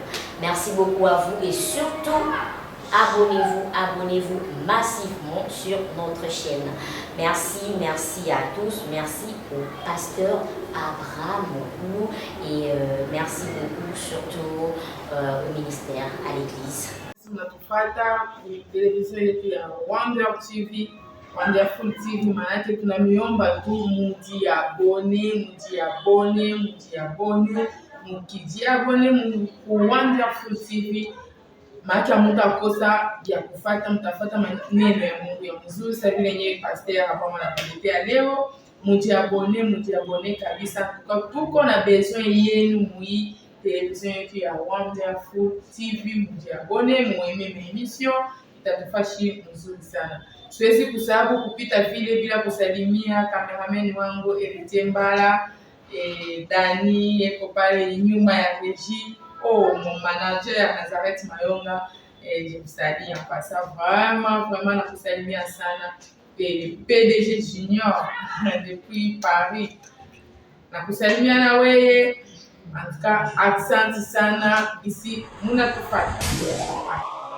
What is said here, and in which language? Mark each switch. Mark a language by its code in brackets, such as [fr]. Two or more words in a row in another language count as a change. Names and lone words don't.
[fr] Merci beaucoup à vous et surtout, abonnez-vous massivement sur notre chaîne. Merci à tous, merci au pasteur Abraham Moukou et merci beaucoup surtout au ministère, à l'église. [sw] Mnatupata kwenye televisheni yetu ya Wonderful TV, maanake tunamiomba tu mujiabone, mkijiabone ku Wonderful TV maana mtakosa ya kufuata, mtafuata maneno ya Mungu ya mzuri. Sasa vile yenyewe pastor hapa anatuletea leo, mujiabone kabisa. Tuko na besoin yenu mui television yetu ya Wonderful TV, mujiabone, mueme emission, itatufashi mzuri sana. Siwezi kusahau kupita vile bila kusalimia cameraman wangu Héritier Mbala, Dani eko pale nyuma ya regie. [fr] Mon manager Nazareth Mayonga, je vous salue en passant vraiment [sw] nakusalimia sana. PDG Junior depuis Paris, nakusalimia na wewe. [fr] En tout cas, [sw] asante sana, ici munatufata.